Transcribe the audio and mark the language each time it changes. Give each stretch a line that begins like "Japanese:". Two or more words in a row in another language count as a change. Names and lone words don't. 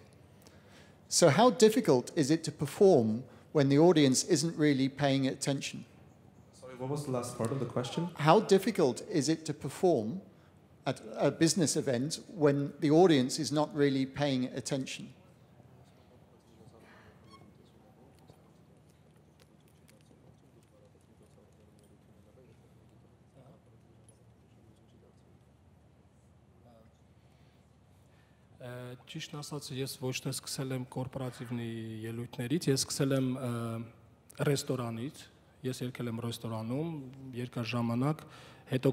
English: So how difficult is it to perform when the audience isn't really paying attention? Sorry, what was the last part of the question? How difficult is it to perform at a business event when the audience is not really paying attention?
Armenian: Ճիշտ ասած, ես ոչ թե սկսել եմ կորպորատիվնի ելույթներից, ես սկսել եմ ռեստորանից, ես եկել եմ ռեստորանում, երկար ժամանակ, հետո